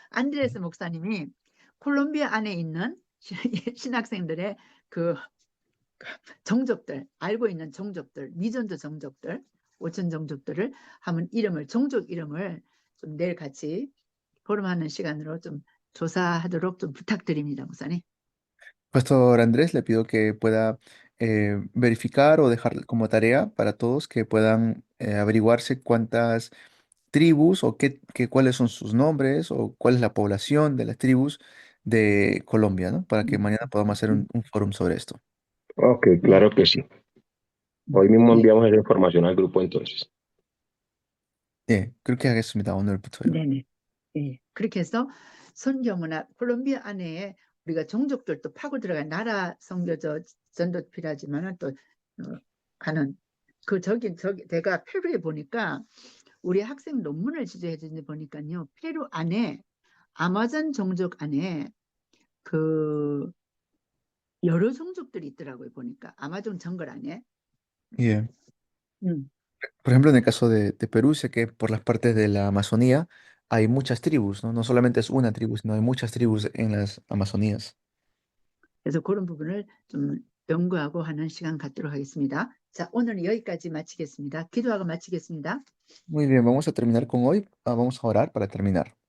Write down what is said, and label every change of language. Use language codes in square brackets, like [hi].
[ko] 안드레스 목사님이 콜롬비아 안에 있는 신학생들의 그 종족들, 알고 있는 종족들, 미전도 종족들, 오천 종족들을 한번 종족 이름을 좀 내일 같이 포럼하는 시간으로 좀 조사하도록 좀 부탁드립니다, 목사님. [es] Pastor Andrés, le pido que pueda verificar o dejar como tarea para todos que puedan averiguarse cuántas tribus o cuáles son sus nombres o cuál es la población de las tribus de Colombia, ¿no? Para que mañana podamos hacer un fórum sobre esto. Ok, claro que sí. Hoy mismo enviamos esa información al grupo entonces. [ko] 그렇게 하겠습니다. 오늘부터요. 네네. 예. 그렇게 해서 선교문화 콜롬비아 안에 우리가 종족들도 파고 들어간 나라 선교저 전도 필요하지만은 또 하는 저기 내가 페루에 보니까 우리 학생 논문을 지도해 주는데 보니까요. 페루 안에 아마존 종족 안에 그 여러 종족들이 있더라고요. 보니까 아마존 정글 안에. Yeah. [es] Por ejemplo, en el caso de Perú, sé que por las partes de la Amazonía hay muchas tribus, ¿no? No solamente es una tribu, sino hay muchas tribus en las Amazonías. [ko] 그래서 그런 부분을 좀 연구하고 하는 시간 갖도록 하겠습니다. 자, 오늘은 여기까지 마치겠습니다. 기도하고 마치겠습니다. [es] Muy bien, vamos a terminar con hoy. Vamos a orar para terminar.